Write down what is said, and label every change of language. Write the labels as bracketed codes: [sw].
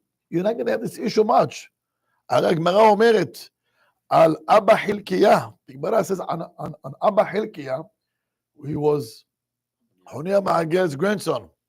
[en] You're not going to have this issue much. [he] הגמרא אומרת על אבא חלקיה. [en] הגמרא says on אבא חלקיה, he was חוני המעגל's grandson.